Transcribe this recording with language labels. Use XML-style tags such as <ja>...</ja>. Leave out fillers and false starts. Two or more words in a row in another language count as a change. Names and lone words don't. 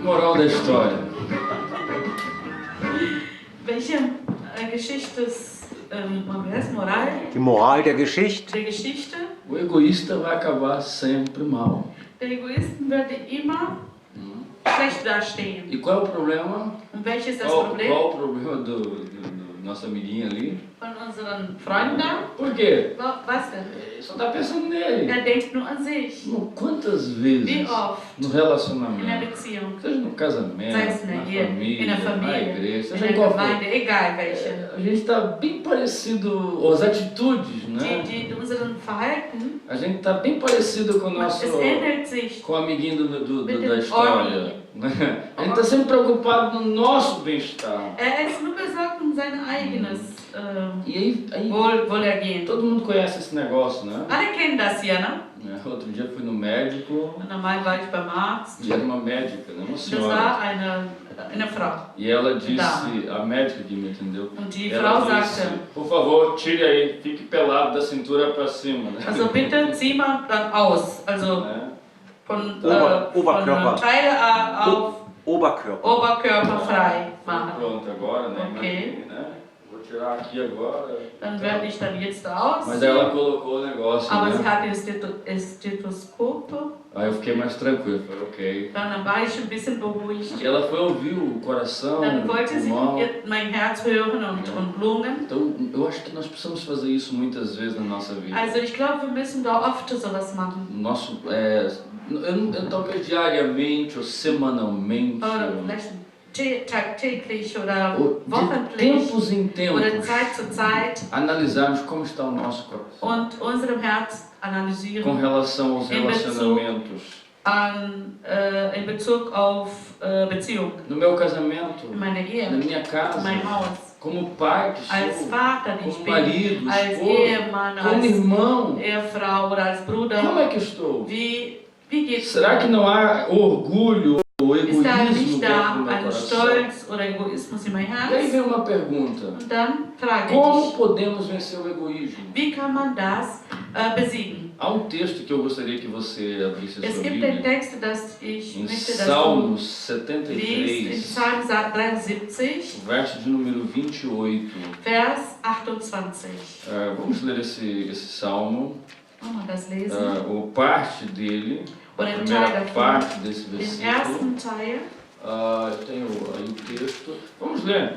<pt>moral da história?</pt> <de>Welche Geschichte ist Moral Die Moral der Geschichte. der Geschichte?</de> <pt>O egoísta vai acabar sempre mal.</pt> <de>Der Egoisten würde immer schlecht dastehen.</de> <pt>E qual é o problema?</pt> <de>Und welches ist das</de> <pt>Qual</pt> <de>Problem</de> <pt>o problema do nosso amiguinho ali?</pt> <de>von unseren Freunden da?</de> <pt>Por quê?</pt> <de>Was denn?</de> <pt>Ele só tá pensando nele.</pt> <de>Er denkt nur an sich.</de> <pt>Quantas</pt> <de>Wie</de> <pt>vezes</pt> <de>oft</de> <pt>no</pt> <de>in der</de> <pt>relacionamento,</pt> <de>Beziehung,</de> <pt>seja no casamento,</pt> <de>sei es in</de> <pt>na</pt> <de>der Ehe, in der</de> <pt>família, na</pt> <de>Familie,</de> <pt>igreja,</pt> <de>in</de> <pt>seja</pt> <de>der</de> <pt>em qual for,</pt> <de>Gemeinde, egal welche,</de> <pt>a gente está bem parecido, as atitudes, né?</pt> <de>die unseren Verhalten,</de> <pt>A gente está bem parecido com o nosso,</pt> <de>es ändert sich.</de> <pt>com o amiguinho</pt> <de>Mit</de> <pt>da</pt> <de>dem</de> <pt>história. Né? A gente está sempre preocupado no nosso bem-estar.</pt> <de>Er ist nur besorgt um sein eigenes</de> <pt>E aí</pt> <de>Wohlergehen.</de> <pt>todo mundo conhece esse negócio, né?</pt> <de>Alle kennen das ja, ne?</de> <pt>Outro dia fui no médico</pt> <de>Normal war ich beim Arzt.</de> <pt>e era uma médica, né? Uma</pt> <de>Das</de> <pt>senhora.</pt> <de>war eine Frau.</de> <pt>E ela disse, a médica que me entendeu,</pt> <de>Und die</de> <pt>ela</pt> <de>Frau</de> <pt>disse,</pt> <de>sagte,</de> <pt>por favor, tire aí, fique pelado da cintura para cima. Né?</pt> <de>also bitte zieh mal dann aus. Also</de> <pt>Né?</pt> <de>von Oberkörper. Teile auf Oberkörper. Oberkörper frei machen.</de> <pt>Pronto, agora, né? Ok. Imagine, né? Vou tirar aqui agora.</pt> <de>Dann werde ich dann jetzt aus.</de> <pt>Mas aí ela colocou o negócio,</pt> <de>Aber sie</de> <pt>né?</pt> <de>hatte das Stethoskop.</de> <pt>Aí eu fiquei mais tranquilo, falei, ok.</pt> <de>Dann war ich ein bisschen beruhigt.</de> <pt>E ela foi ouvir o coração,</pt> <de>Dann</de> <pt>o</pt> <de>wollte sie</de> <pt>pulmão.</pt> <de>mein Herz hören und Lungen.</de> <pt>Então, eu acho que nós precisamos fazer isso muitas vezes na nossa vida.</pt> <de>Also ich glaube, wir müssen da oft sowas machen.</de> <pt>Nosso, talvez diariamente ou semanalmente,</pt> <de>Oder vielleicht tagtäglich oder</de> <pt>ou de</pt> <de>wochentlich</de> <pt>tempos em</pt> <de>oder</de> <pt>tempos,</pt> <de>Zeit zu Zeit</de> <pt>analisarmos como está o nosso coração</pt> <de>und unserem Herz</de> <pt>com</pt> <de>analysieren</de> <pt>relação aos</pt> <de>Em Bezug</de> <pt>relacionamentos.</pt> <de>in Bezug auf Beziehung.</de> <pt>No meu casamento,</pt> <de>In meiner</de> <pt>na</pt> <de>Ehe,</de> <pt>minha</pt> <de>in</de> <pt>casa,</pt> <de>meinem Haus.</de> <pt>como pai que</pt> <de>Als</de> <pt>sou,</pt> <de>Vater, die ich</de> <pt>como</pt> <de>bin,</de> <pt>marido,</pt> <de>als</de> <pt>esposo,</pt> <de>Ehemann,</de> <pt>como</pt> <de>als</de> <pt>irmão.</pt> <de>Ehefrau oder als</de> <pt>Como</pt> <de>Bruder.</de> <pt>é que eu estou?</pt> <de>Wie geht's</de> <pt>Será que não há orgulho ou</pt> <de>Ist da</de> <pt>egoísmo</pt> <de>nicht</de> <pt>dentro da do meu</pt> <de>ein</de> <pt>coração?</pt> <de>Stolz oder Egoismus in mein</de> <pt>E aí</pt> <de>Herz?</de> <pt>vem uma pergunta.</pt> <de>Und dann frage</de> <pt>Como</pt> <de>ich,</de> <pt>podemos vencer o egoísmo?</pt> <de>wie kann man das besiegen?</de> <pt>Há um texto que eu gostaria que você abrisse a</pt> <de>Es</de> <pt>sua</pt> <de>gibt einen</de> <pt>Bíblia.</pt> <de>Text, das ich</de> <pt>Em</pt> <de>möchte, dass</de> <pt>Salmos du liest, in 73,</pt> <de>Psalm 73,</de> <pt>o verso de número 28.</pt> <de>Vers 28.</de> <pt>Vamos ler esse salmo,</pt> <de>Wollen wir das lesen?</de> <pt>ou parte dele, a</pt> <de>Oder einen</de> <pt>primeira</pt> <de>Teil davon.</de> <pt>parte desse</pt> <de>Den</de> <pt>versículo.</pt> <de>ersten Teil.</de> <pt>Eu tenho aí o texto. Vamos ler.</pt>